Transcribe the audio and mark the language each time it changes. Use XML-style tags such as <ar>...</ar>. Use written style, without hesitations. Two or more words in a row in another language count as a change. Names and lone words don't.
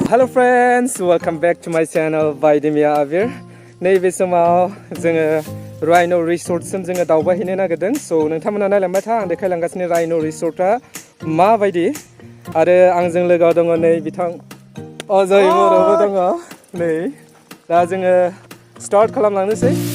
<en>friends, welcome back to my channel Baidi abir.</en> <brx>नैबे समाव जोङो Rhino Resort सिम जोङो दावबायहैनो नागिरदों. So नोंथांमोना नायलांबाय था, आं देखायलांगासिनो Rhino Resortआ माबायदि आरो आंजों लोगोआव दङ नै बिथां अजय बर'बो दङ. नै दा जोङो स्टार्ट खालामलांनोसै.</brx>